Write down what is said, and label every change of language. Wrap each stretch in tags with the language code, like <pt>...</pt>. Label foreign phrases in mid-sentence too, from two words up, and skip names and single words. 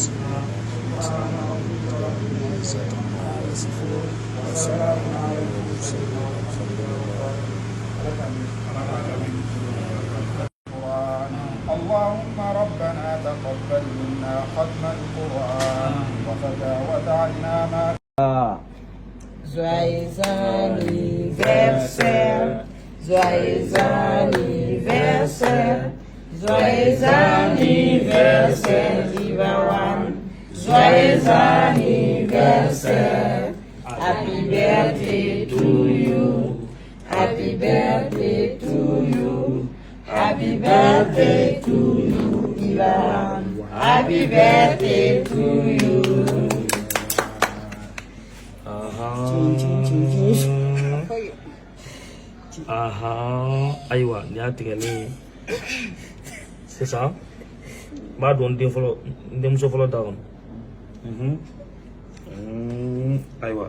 <ar>اللهم ربنا تقبل منا ختم القرآن وتجاوز عنا ما</ar> <fr>Joyeux anniversaire, joyeux anniversaire, joyeux anniversaire, Ivawan, joyeux anniversaire,</fr> <en>happy birthday to you, happy birthday to you, happy birthday to you, Ivawan, happy birthday to you.</en> <bm>Aïwa, ni a tigɛli sisan n b'a dɔn denmuso fɔlɔ da kɔnɔ. Aïwa.</bm>